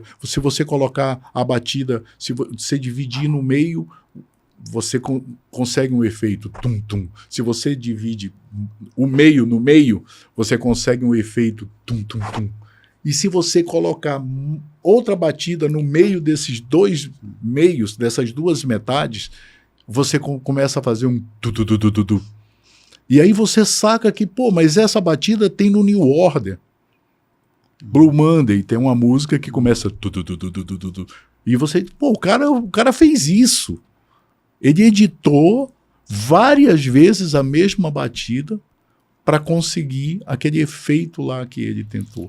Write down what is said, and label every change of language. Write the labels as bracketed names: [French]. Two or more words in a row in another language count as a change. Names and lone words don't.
[Portuguese] Se você colocar a batida, se você dividir no meio, você consegue um efeito tum-tum. Se você divide o meio no meio, você consegue um efeito tum-tum-tum. E se você colocar outra batida no meio desses dois meios, dessas duas metades, você começa a fazer um tu-tu-tu-tu-tu. E aí você saca que, pô, mas essa batida tem no New Order. Blue Monday tem uma música que começa tu-tu-tu-tu-tu-tu. E você, pô, o cara fez isso. Ele editou várias vezes a mesma batida para conseguir aquele efeito lá que ele tentou.